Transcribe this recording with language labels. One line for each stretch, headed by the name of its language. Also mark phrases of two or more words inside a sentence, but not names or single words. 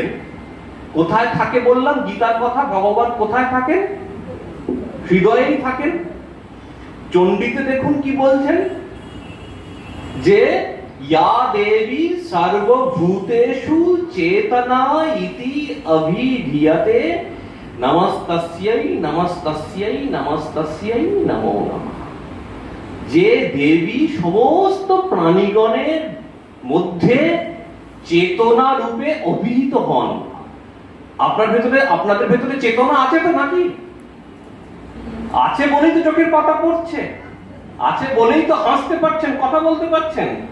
Bangla: কোথায় থাকে বললাম গীতার কথা, ভগবান কোথায় থাকেন? হৃদয়েই থাকেন। চণ্ডীতে দেখুন কি বলছেন, যে
Sanskrit: ইয়া দেবী সর্বভূতেষু চেতনা ইতি অভিধীয়তে নমস্তস্যৈ নমস্তস্যৈ নমস্তস্যৈ নমো নমঃ।
Bangla: যে দেবী সমস্ত প্রাণীগণের মধ্যে চেতনা রূপে অভিহিত হন। আপনাদের ভেতরে চেতনা আছে তো নাকি? আছে বলেই তো চোখের পাতা পড়ছে, আছে বলেই তো হাসতে পারছেন, কথা বলতে পারছেন।